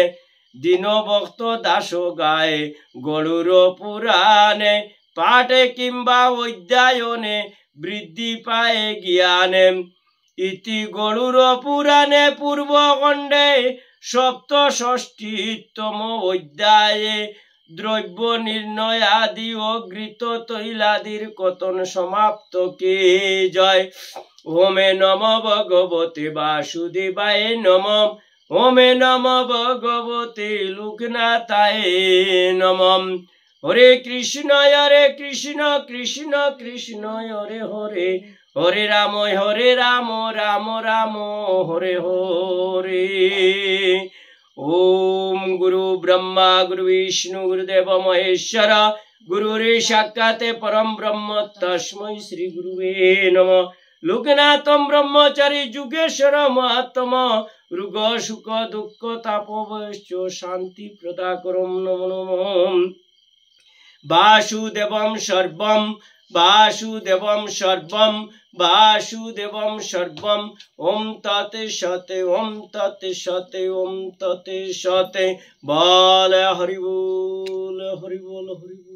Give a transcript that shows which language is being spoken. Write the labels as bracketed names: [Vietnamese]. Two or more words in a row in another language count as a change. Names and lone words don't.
[Bangla] দীনভক্ত দাস গায়ে গরুর পুরাণে পাঠে কিংবা অধ্যায়নে বৃদ্ধি পায় জ্ঞানে ইতি গরুর পুরাণে পূর্বখণ্ডে সপ্তষষ্ঠীতম অধ্যায়ে দ্রব্য নির্ণয় আদি ও ঘৃত তৈলাদির কথন সমাপ্ত কি জয়। [Sanskrit] ओमे नम भगवते वासुदेवाय नम ओमे नम भगवते लोकनाथाय नम। हरे कृष्ण कृष्ण कृष्ण हरे हरे हरे राम राम राम हरे हरे। ओम गुरु ब्रह्मा गुरु विष्णु गुरुदेव महेश्वर गुरुरे साक्षाते परम ब्रह्म तस्मै श्री गुरुवे नमः। लोकनाथम ब्रह्मचारी जुगेश्वर महात्मा रुग सुख दुख तापवश्च शांति प्रदाकरम नमो नमः। वासुदेवम सर्वम वासुदेवम सर्वम वासुदेवम सर्वम ओम तत् सत् ओम तत् सत् ओम तत् सत्। [Bangla] বোল হরি বোল হরি বোল হরি বোল।